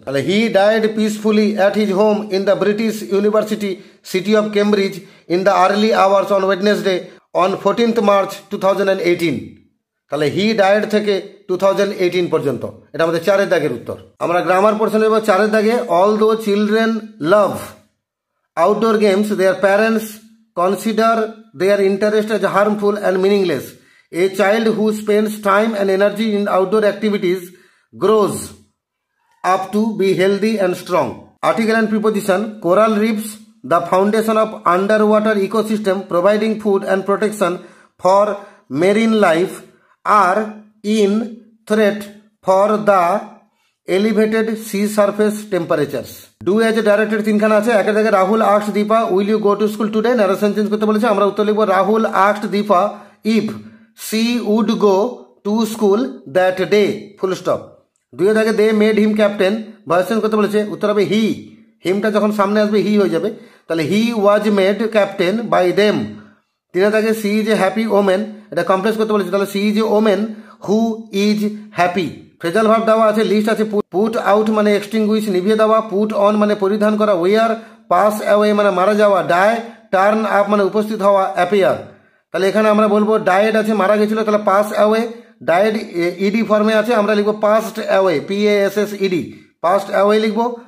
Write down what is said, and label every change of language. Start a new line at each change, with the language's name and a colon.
English: তাহলে he died peacefully at his home in the British university city of Cambridge in the early hours on Wednesday on 14 March 2018।
Bangla: তাহলে
English: he died
Bangla: থেকে 2018 পর্যন্ত, এটা আমাদের 4 দাগের উত্তর। আমরা গ্রামার পোর্শন নেব 4 দাগে।
English: Although children love outdoor games, their parents consider their interest as harmful and meaningless. A child who spends time and energy in outdoor activities grows up to be healthy and strong. Article and preposition: coral reefs, the foundation of underwater ecosystem providing food and protection for marine life, are in threat for the elevated sea surface temperatures. Do as directed 3খানা আছে। 1 দাগে Rahul asked Dipa will you go to school today, narration
Bangla: change করতে বলেছে, আমরা উত্তর লিখব
English: Rahul asked Dipa if she would go to school that day, full stop.
Bangla: 2 দাগে
English: they made him captain,
Bangla: voice change করতে বলেছে, উত্তর হবে he, হিমটা যখন সামনে আসবে হি হয়ে যাবে, তাহলে
English: he was made captain by them. 3 দাগে she is a happy woman,
Bangla: এটা কমপ্লেক্স করতে বলেছে, তাহলে
English: she is a woman who is happy.
Bangla: Phrasal verb দেওয়া আছে, লিস্ট আছে, পুট আউট মানে এক্সটিংগুইশ নিভিয়ে দেওয়া, পুট অন মানে পরিধান করা, ওয়ার পাস অ্যাওয়ে মানে মারা যাওয়া, ডাই টার্ন আপ মানে উপস্থিত হওয়া, অ্যাপিয়ার। তাহলে এখানে আমরা বলবো ডায়েড আছে মারা গেছিল, তাহলে পাস অ্যাওয়ে, ডায়েড ইডি ফর্মে আছে, আমরা লিখবো passed away, PASSED, passed away লিখবো।